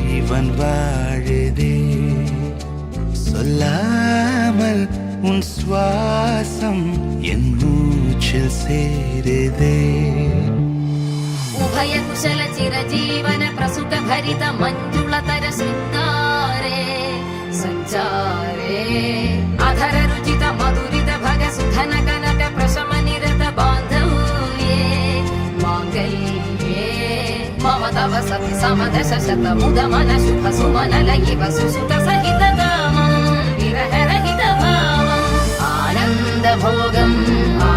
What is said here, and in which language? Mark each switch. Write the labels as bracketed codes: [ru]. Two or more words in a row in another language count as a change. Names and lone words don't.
[ta] ஜீவன் வாழுதே சொல்லாமல் உன் சுவாசம் என் மூச்சில் சேருதே [sa] ഉഭയ കുശല ചിരജീവന പ്രസുഖ ഭരിത മഞ്ജുളതര ശൃംഗാരേ സഞ്ചാരേ അധര രുചിത മധുരിത ഭഗ സുധന കനക പ്രശമ നിരത ബാന്ധവ്യേ മാംഗല്യേ മമ തവ സതി സമദശ ശത മുദ മന ശുഭ സുമന ലയിവ സുസുത സഹിത കാമം വിരഹ രഹിത ഭാവം ആനന്ദ ഭോഗം